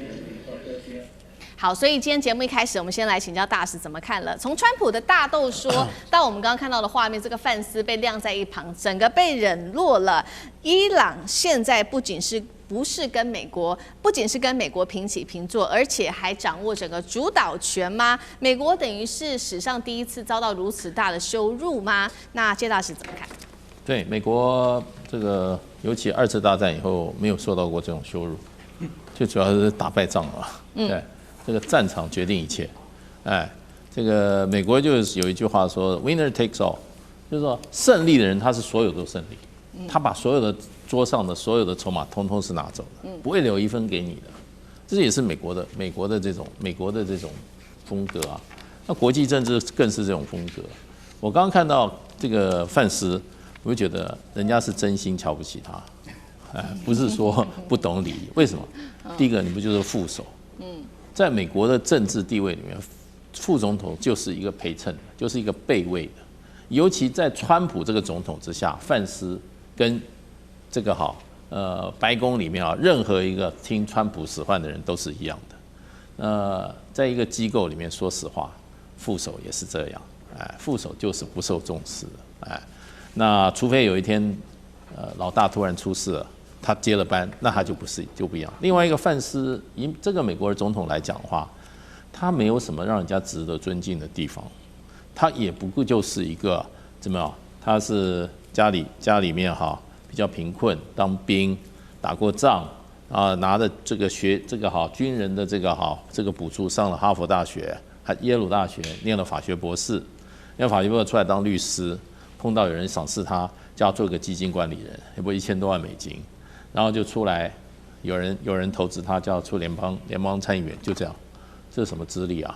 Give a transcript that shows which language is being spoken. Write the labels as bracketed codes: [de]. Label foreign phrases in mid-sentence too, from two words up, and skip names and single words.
[zh] 好，所以今天節目一開始，我們先來請教大使怎麼看了。從川普的大豆說到我們剛剛看到的畫面，這個范斯被晾在一旁，整個被冷落了。伊朗現在不僅是跟美國平起平坐，而且還掌握整個主導權嗎？美國等於是史上第一次遭到如此大的羞辱嗎？那謝大使怎麼看？對，美國這個尤其2次大戰以後沒有受到過這種羞辱，最主要是打敗仗了。對。這個戰場決定一切，這個美國就是有一句話說 [en] "Winner takes all"， [zh] 就是說勝利的人他是所有都勝利，他把所有的桌上的所有的籌碼通通是拿走的，不會留一分給你的。這也是美國的這種風格啊。那國際政治更是這種風格。我剛剛看到這個范斯，我就覺得人家是真心瞧不起他，不是說不懂禮儀。為什麼？第一個，你不就是副手？在美國的政治地位裡面，副總統就是一個陪襯的，就是一個備位的。尤其在川普這個總統之下，范斯跟這個白宮裡面任何一個聽川普使喚的人都是一樣的。在一個機構裡面，說實話，副手也是這樣，副手就是不受重視的，那除非有一天，老大突然出事了，他接了班，那他就不一樣。另外一個范斯，以這個美國的總統來講的話，他沒有什麼讓人家值得尊敬的地方，他也不過就是一個怎麼樣？他是家裡面比較貧困，當兵打過仗啊，拿着這個軍人的這個補助，上了哈佛大學、耶魯大學，念了法學博士，念法學博士出來當律師，碰到有人賞識他，叫他做一個基金管理人，也不1000多萬美金，然後就出來，有人投資他，叫他出联邦參議員，就這樣，這是什麼資歷啊？